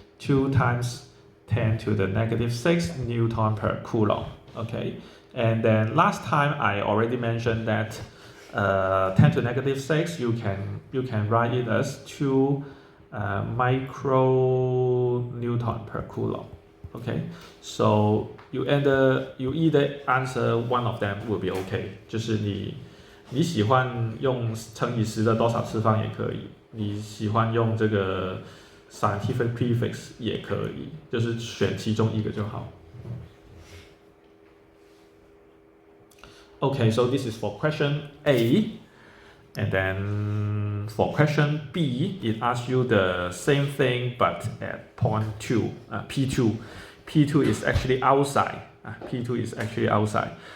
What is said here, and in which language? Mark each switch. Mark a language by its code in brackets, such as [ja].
[en] 2 times 10 to the negative 6 Newton per Coulomb. Okay, and then last time I already mentioned that 10 to negative 6 you can write it as 2 micro Newton per Coulomb. Okay, so you either answer one of them will be okay， [zh] 就是你喜欢用乘以10的多少次方也可以，你喜欢用这个 scientific prefix 也可以，就是选其中一个就好。 [en] Okay, so this is for question A, and then for question B, it asks you the same thing but at point 2, P2. P2 is actually outside. P2 is actually outside.